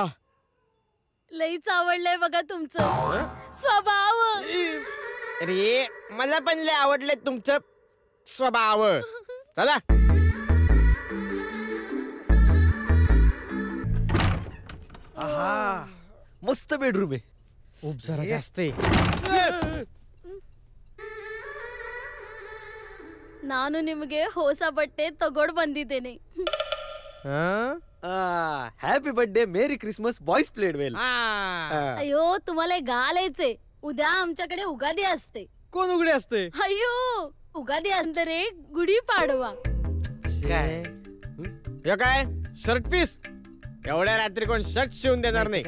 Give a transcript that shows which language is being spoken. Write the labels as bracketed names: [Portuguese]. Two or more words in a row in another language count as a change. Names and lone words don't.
[Marathi] लईच आवडलंय बघा तुमचं स्वभाव. अरे मला पण लय आवडले तुमचं स्वभाव. चला आहा मस्त बेडरूम आहे. खूप जरा जास्त [Kannada] ನಾನು ನಿಮಗೆ ಹೊಸ ಬಟ್ಟೆ ತಗೊಂಡು ಬಂದಿದ್ದೇನೆ. [English] happy birthday merry christmas boys played well. [Marathi] अयो तुम्हाला घालायचे. उद्या आमच्याकडे उगादी असते. कोण उघडे असते? अयो उगादी अंदरे गुढी पाडवा. काय शर्ट पीस एवढ्या रात्री कोण शर्ट शिवून देणार नाही.